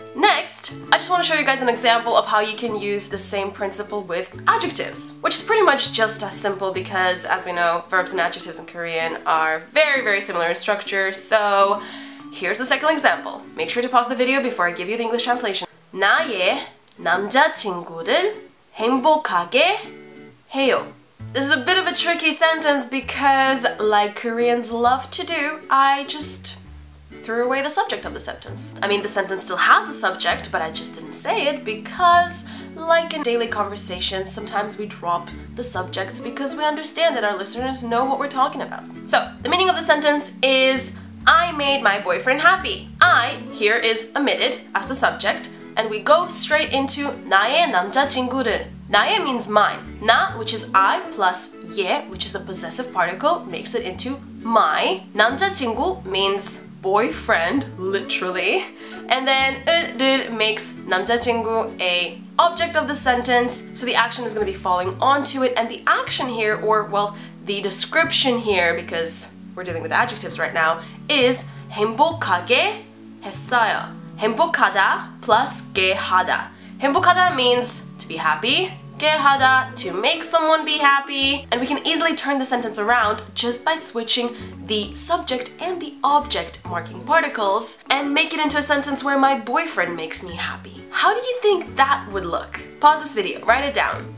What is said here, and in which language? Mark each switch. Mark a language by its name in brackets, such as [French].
[English] Next, I just want to show you guys an example of how you can use the same principle with adjectives, which is pretty much just as simple because, as we know, verbs and adjectives in Korean are very, very similar in structure. So here's the second example. Make sure to pause the video before I give you the English translation. [Korean] 나의 남자친구를 행복하게 해요. [English] This is a bit of a tricky sentence because, like Koreans love to do, I just threw away the subject of the sentence. I mean, the sentence still has a subject, but I just didn't say it because, like in daily conversations, sometimes we drop the subjects because we understand that our listeners know what we're talking about. So, the meaning of the sentence is I made my boyfriend happy. I here is omitted as the subject, and we go straight into [Korean] 나의 남자친구를. [English] 나의 means mine. 나, which is I, plus 예, which is the possessive particle, makes it into my. 남자친구 means boyfriend, literally. And then 을 makes 남자친구 a object of the sentence, so the action is going to be falling onto it, and the action here, or well, the description here, because we're dealing with adjectives right now, is [Korean] 행복하게 했어요. 행복하다 plus 게하다. [English] 행복하다 means to be happy, 게하다 to make someone be happy, and we can easily turn the sentence around just by switching the subject and the object marking particles and make it into a sentence where my boyfriend makes me happy. How do you think that would look? Pause this video, write it down.